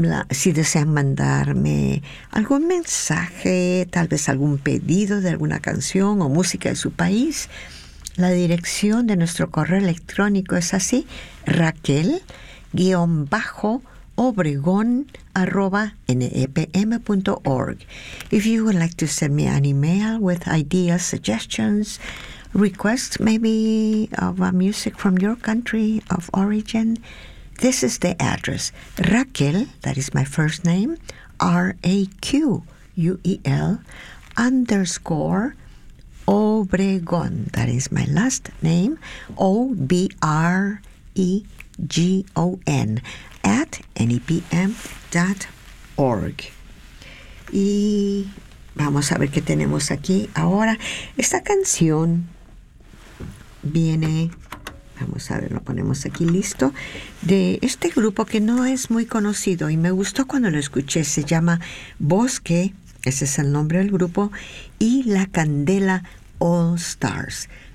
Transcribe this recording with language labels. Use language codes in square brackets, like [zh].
[es] Si desean mandarme algún mensaje, tal vez algún pedido de alguna canción o música de su país, la dirección de nuestro correo electrónico es así: raquel-obregón@nepm.org. [en] If you would like to send me an email with ideas, suggestions, requests, maybe of a music from your country of origin, this is the address. Raquel, that is my first name, RAQUEL_Obregón, that is my last name, OBREGON, at nepm.org. [es] Y vamos a ver qué tenemos aquí ahora. Esta canción viene, vamos a ver, lo ponemos aquí listo, de este grupo que no es muy conocido y me gustó cuando lo escuché. Se llama Bosque, ese es el nombre del grupo, y La Candela All Stars.